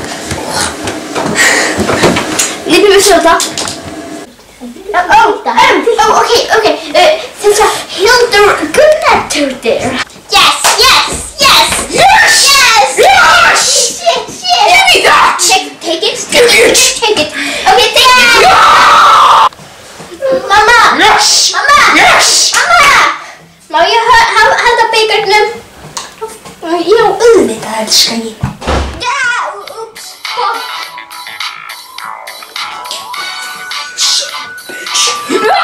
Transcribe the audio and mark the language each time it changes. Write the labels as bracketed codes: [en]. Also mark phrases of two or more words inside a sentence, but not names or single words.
[is] Lítum við sjóta. Ok. Þetta Hildur Gunnardóttir. [en] Yes! Give me that! Take it. Okay, take it. Mamma! Yes! Mamma! [is] Má ég halda byggarnum? elska ég. Úps, [en] fuck. Son of a bitch.